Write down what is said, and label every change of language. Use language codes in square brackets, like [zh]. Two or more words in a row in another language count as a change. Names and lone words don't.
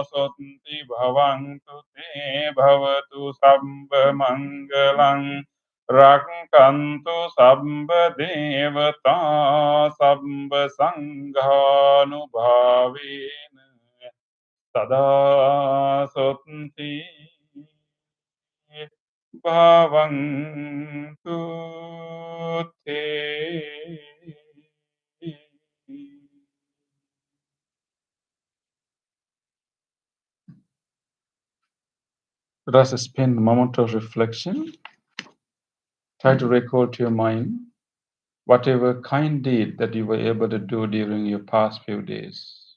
[pi] sotti bhavantu te bhavatu sabba mangalang rakkantu sabba devata sabba sanghanubhavena Sada sotti bhavantu te. [en] Let us spend a moment of reflection. Try to recall to your mind whatever kind deed that you were able to do during your past few days.